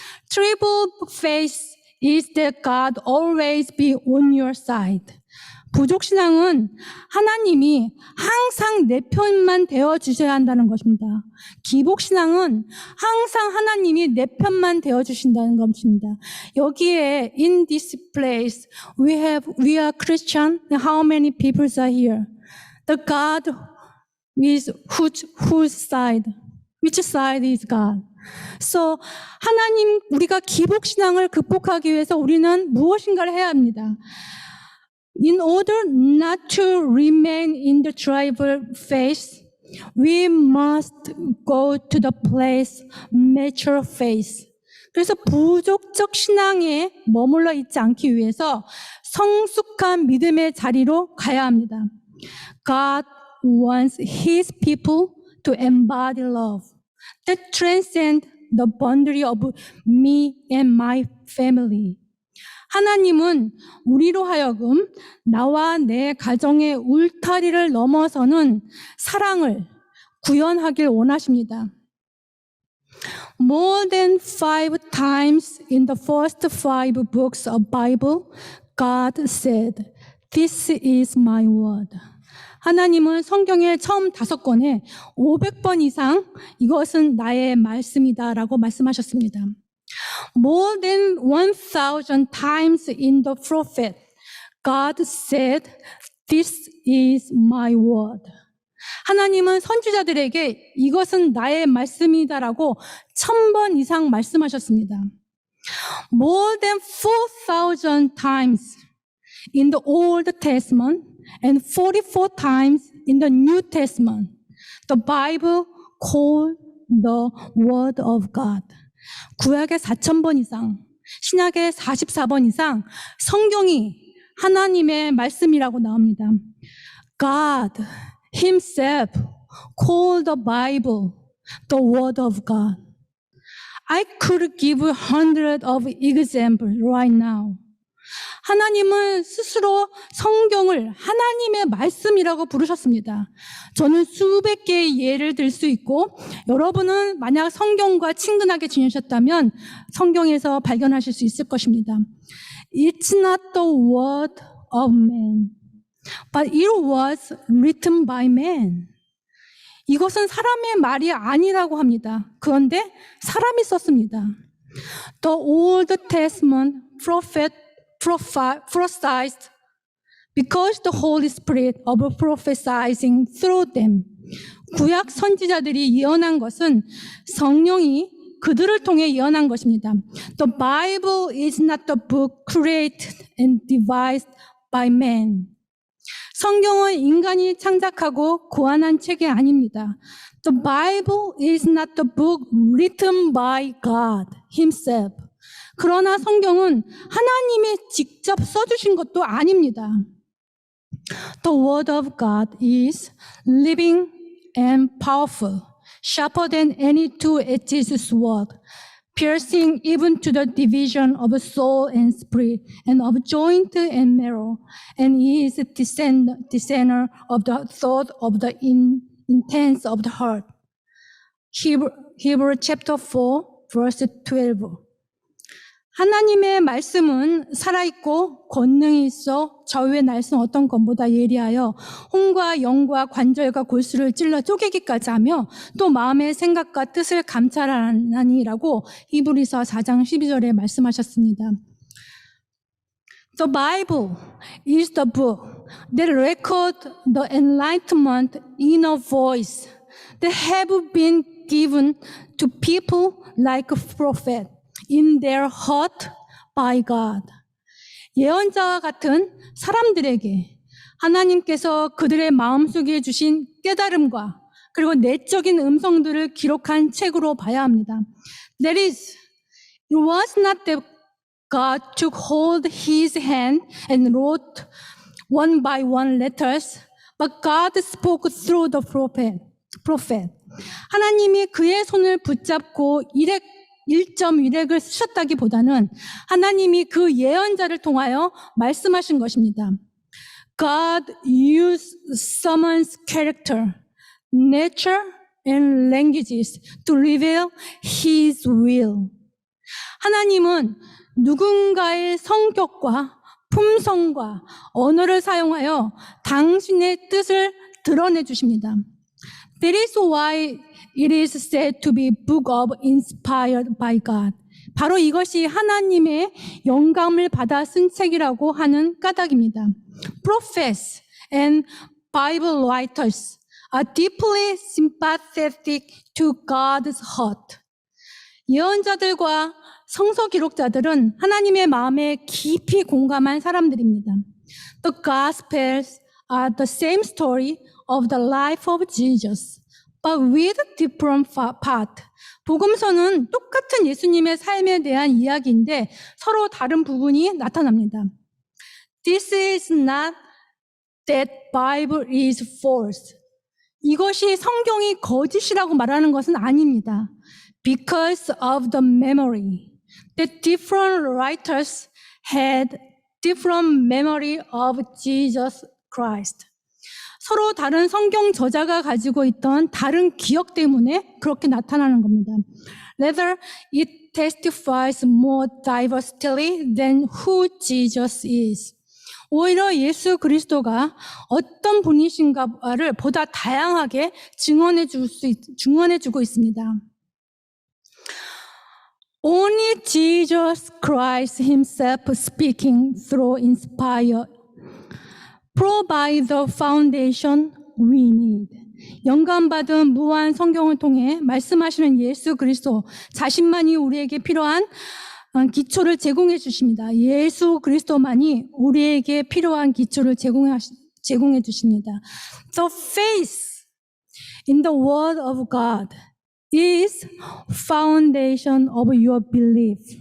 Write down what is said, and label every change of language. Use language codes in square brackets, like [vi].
[en] Tribal faith is that God always be on your side. [ko] 부족 신앙은 하나님이 항상 내 편만 되어 주셔야 한다는 것입니다. 기복 신앙은 항상 하나님이 내 편만 되어 주신다는 것입니다. 여기에 [en] in this place we are Christian. How many people are here? The God is whose side? Which side is God? So [ko] 하나님 우리가 기복 신앙을 극복하기 위해서 우리는 무엇인가를 해야 합니다. [en] In order not to remain in the tribal phase, we must go to the place mature phase. [ko] 그래서 부족적 신앙에 머물러 있지 않기 위해서 성숙한 믿음의 자리로 가야 합니다. [en] God wants His people to embody love that transcends the boundary of me and my family. [ko] 하나님은 우리로 하여금 나와 내 가정의 울타리를 넘어서는 사랑을 구현하길 원하십니다. [en] More than 5 times in the first 5 books of Bible, God said, "This is my word." [ko] 하나님은 성경의 처음 5권에 500번 이상 이것은 나의 말씀이다라고 말씀하셨습니다. [en] More than 1,000 times in the prophet, God said, "This is my word." [ko] 하나님은 선지자들에게 이것은 나의 말씀이다라고 1,000번 이상 말씀하셨습니다. [en] More than 4,000 times in the Old Testament and 44 times in the New Testament, the Bible called the Word of God. [ko] 구약에 4,000번 이상, 신약에 44번 이상 성경이 하나님의 말씀이라고 나옵니다. [en] God Himself called the Bible the Word of God. I could give hundreds of examples right now. [ko] 하나님은 스스로 성경을 하나님의 말씀이라고 부르셨습니다. 저는 수백 개의 예를 들 수 있고 여러분은 만약 성경과 친근하게 지내셨다면 성경에서 발견하실 수 있을 것입니다. [en] It's not the word of man, but it was written by man. [ko] 이것은 사람의 말이 아니라고 합니다. 그런데 사람이 썼습니다. [en] The Old Testament prophesied because the Holy Spirit of prophesizing through them. [ko] 구약 선지자들이 예언한 것은 성령이 그들을 통해 예언한 것입니다. [en] The Bible is not the book created and devised by man. [ko] 성경은 인간이 창작하고 고안한 책이 아닙니다. [en] The Bible is not the book written by God Himself. [ko] 그러나 성경은 하나님이 직접 써주신 것도 아닙니다. [en] The Word of God is living and powerful, sharper than any two-edged sword, piercing even to the division of soul and spirit, and of joint and marrow, and is a discerner of the thought of the intents of the heart. Hebrews chapter 4, verse 12. [ko] 하나님의 말씀은 살아있고 권능이 있어 저위의 날선 어떤 것보다 예리하여 혼과 영과 관절과 골수를 찔러 쪼개기까지 하며 또 마음의 생각과 뜻을 감찰하나니라고 히브리서 4장 12절에 말씀하셨습니다. [en] The Bible is the book that records the enlightenment inner voice that have been given to people like a prophet. In their heart by God. [ko] 예언자와 같은 사람들에게 하나님께서 그들의 마음속에 주신 깨달음과 그리고 내적인 음성들을 기록한 책으로 봐야 합니다. [en] That is, it was not that God took hold His hand and wrote one by one letters, but God spoke through the prophet. [ko] 하나님이 그의 손을 붙잡고 일점일액을 쓰셨다기보다는 하나님이 그 예언자를 통하여 말씀하신 것입니다. [en] God used someone's character, nature, and languages to reveal His will. [ko] 하나님은 누군가의 성격과 품성과 언어를 사용하여 당신의 뜻을 드러내 주십니다. [en] That is why it is said to be book of inspired by God. [ko] 바로 이것이 하나님의 영감을 받아 쓴 책이라고 하는 까닭입니다. [en] Prophets and Bible writers are deeply sympathetic to God's heart. [ko] 예언자들과 성서 기록자들은 하나님의 마음에 깊이 공감한 사람들입니다. [en] The Gospels are the same story of the life of Jesus, but with different part. [ko] 복음서는 똑같은 예수님의 삶에 대한 이야기인데 서로 다른 부분이 나타납니다. [en] This is not that Bible is false. [ko] 이것이 성경이 거짓이라고 말하는 것은 아닙니다. [en] Because of the memory. The different writers had different memory of Jesus Christ. [ko] 서로 다른 성경 저자가 가지고 있던 다른 기억 때문에 그렇게 나타나는 겁니다. [en] Rather, it testifies more diversely than who Jesus is. [ko] 오히려 예수 그리스도가 어떤 분이신가를 보다 다양하게 증언해주고 있습니다. [en] Only Jesus Christ himself speaking through inspire provide the foundation we need. [ko] 영감받은 무한 성경을 통해 말씀하시는 예수 그리스도 자신만이 우리에게 필요한 기초를 제공해 주십니다. 예수 그리스도만이 우리에게 필요한 기초를 제공해 주십니다. [en] The faith in the word of God is foundation of your belief.